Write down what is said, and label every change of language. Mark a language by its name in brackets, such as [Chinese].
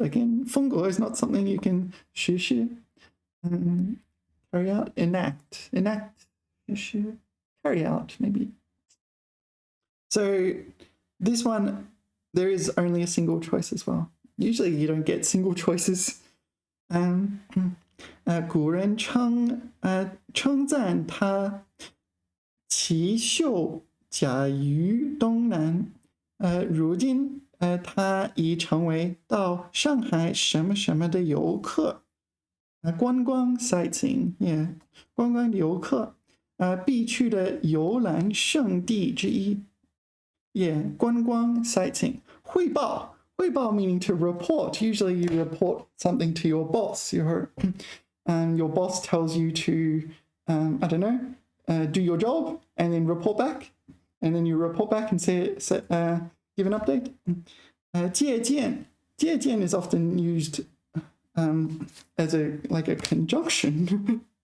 [English] Again, 风格 is not something you can 实施 carry out, enact, 实施 carry out, maybe. So this one, there is only a single choice as well. Usually you don't get single choices. [Chinese] 古人称赞他奇秀甲于东南。如今他已成为到上海什么什么的游客。观光 sightseeing, yeah, 观光游客必去的游览胜地之一。 [English] Yeah, 观光 sightseeing. 汇报 meaning to report. Usually you report something to your boss. Your boss tells you to, I don't know, do your job and then report back. And then you report back and give an update. 借鉴 is often used as a conjunction.